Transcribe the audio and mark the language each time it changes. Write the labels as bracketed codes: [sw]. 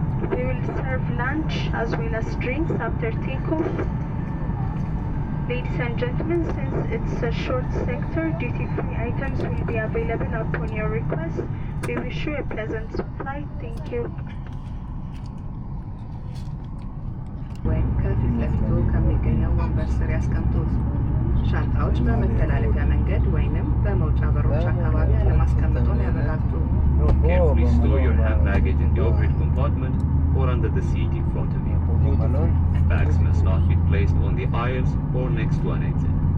[en] We will serve lunch as well as drinks after takeoff. Ladies and gentlemen, since it's a short sector, duty-free items will be available upon your request. We wish you a pleasant flight. Thank you. [am] ወይም ከፊት ለፊቱ ከሚገኘው ወንበር ስር ያስቀምጡት። ሻንጣዎች በመተላለፊያ መንገድ ወይንም በመውጫ በሮች አካባቢ አለማስቀመጡን ያረጋግጡ። [en] Carefully store your hand baggage in the overhead compartment or under the seat in front of you. Bags must not be placed on the aisles or next to an exit.